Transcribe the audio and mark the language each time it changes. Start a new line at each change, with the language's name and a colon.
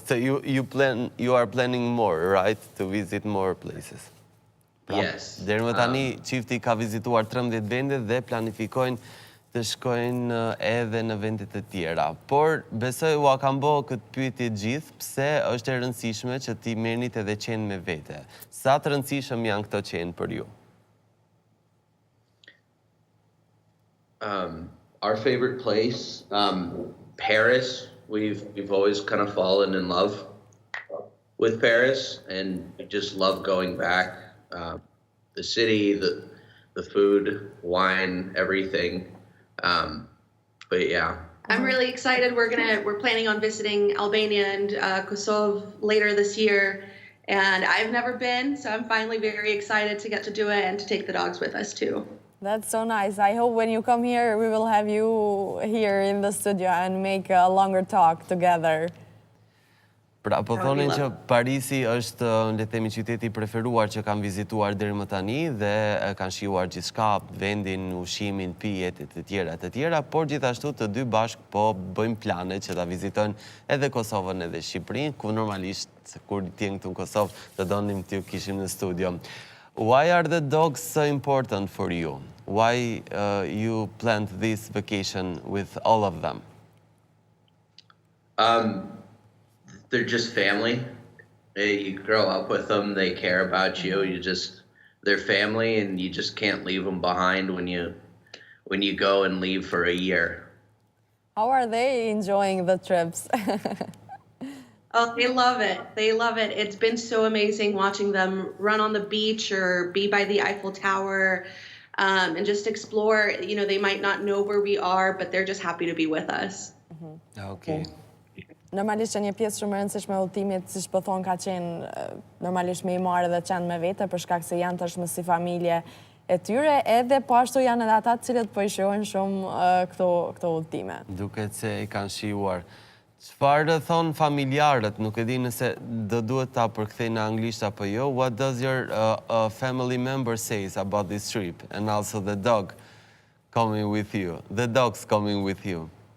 English: So you are planning more, right? To visit more places. Yes.
Albanian: Deri më tani çifti ka vizituar 13 vende dhe planifikojnë të shkojnë edhe në vende të tjera. Por besoj ua kanë bërë këtë pyetje gjithë, pse është e rëndësishme që ti merrnit edhe qenë me vete. Sa të rëndësishëm janë këto qenë për ju?
English: Our favorite place, Paris. We've always kind of fallen in love with Paris, and we just love going back. The city, the food, wine, everything. But yeah. I'm really excited. We're planning on visiting Albania and Kosovo later this year, And I've never been, so I'm finally very excited to get to do it and to take the dogs with us too. That's so nice. I hope when you come here, we will have you here in the studio and make a longer talk together.
Albanian: Pra, po thonin që Parisi është, le të themi, qyteti preferuar që kanë vizituar deri më tani dhe kanë shijuar gjithçka, vendin, ushqimin, pijet e tjera, por gjithashtu të dy bashk po bëjmë plane që ta vizitojnë edhe Kosovën edhe Shqipërinë, ku normalisht kur t'jen këtu në Kosovë të donim t'ju kishim në studio.
English: Why are the dogs so important for you? Why you planned this vacation with all of them? They're just family. You grow up with them, they care about you. They're family, and you just can't leave them behind when you go and leave for a year. How are they enjoying the trips? Oh, they love it. They love it. It's been so amazing watching them run on the beach or be by the Eiffel Tower and just explore. You know, they might not know where we are, but they're just happy to be with us. Okay.
Albanian: Normalisht që një pjesë shumë e rëndësishme e udhëtimit, siç po thon, ka qenë normalisht me i marrë dhe qenë me vete, për shkak se janë tashmë si familje e tyre, edhe po ashtu janë edhe ata të cilët po i shijojnë shumë këto udhëtime. Duket se i kanë shijuar. Çfarë thon familjarët? Nuk e di nëse do duhet ta përkthej në anglisht apo jo.
English: What does your family member says about this trip and also the dog coming with you? The dogs coming with you.